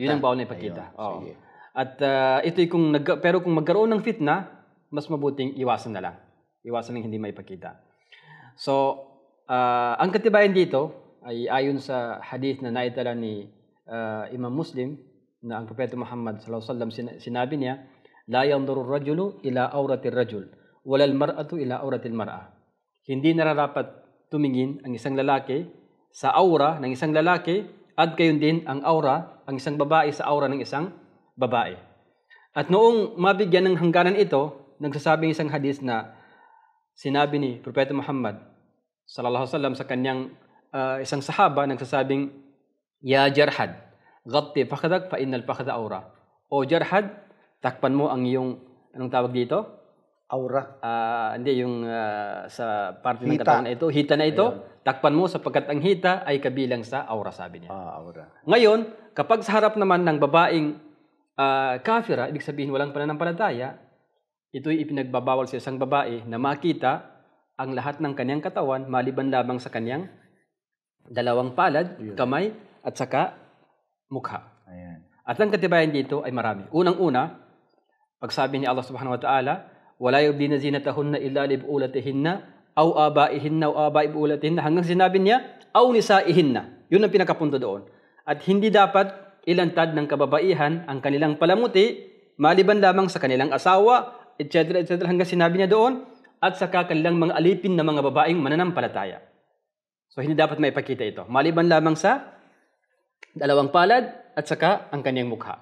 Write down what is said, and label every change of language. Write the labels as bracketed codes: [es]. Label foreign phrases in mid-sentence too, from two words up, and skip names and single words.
[tl] Yun ang bawal na ipakita. At ito'y pero kung magkaroon ng fitna, mas mabuting iwasan na lang. Iwasan ng hindi maipakita. So, ang katibayan dito ay ayon sa hadith na naitala ni Imam Muslim na ang Propeta Muhammad [ar] صلى الله عليه وسلم [tl] sinabi niya, [ar] لا ينظر الرجل إلى عورة الرجل ولا المرأة إلى عورة المرأة. [tl] Hindi nararapat tumingin ang isang lalaki sa aura ng isang lalaki at gayon din ang isang babae sa aura ng isang babae. At noong mabigyan ng hangganan ito, nagsasabing isang hadith na sinabi ni Propeta Muhammad [ar] صلى الله عليه وسلم [tl] sa kanyang isang sahaba, nagsasabing, [ar] يا جرهد، غط فخذك فإن الفخذ عورة. [tl] O Jarhad, takpan mo ang iyong, anong tawag dito? Aura. Hindi, yung sa parte ng katawan na ito, hita na ito, takpan mo sapagkat ang hita ay kabilang sa aura, sabi niya. Aura. Ngayon, kapag sa harap naman ng babaeng kafira, ibig sabihin walang pananampalataya, ito'y ipinagbabawal sa isang babae na makita ang lahat ng kanyang katawan maliban lamang sa kanyang dalawang palad, kamay, at saka mukha. Ayan. At ang katibayan dito ay marami. Unang-una, pagsabi ni Allah [ar] سبحانه وتعالى, ولا يبدين زينتهن إلا لبعولتهن أو آبائهن أو آباء بعولتهن, [tl] hanggang sinabi niya, [ar] أو نسائهن. [tl] Yun ang pinakapunto doon. At hindi dapat ilantad ng kababaihan ang kanilang palamuti maliban lamang sa kanilang asawa, etc. hanggang sinabi niya doon, at saka kanilang mga alipin na mga babaeng mananampalataya. So, hindi dapat maipakita ito. Maliban lamang sa dalawang palad at saka ang kanyang mukha.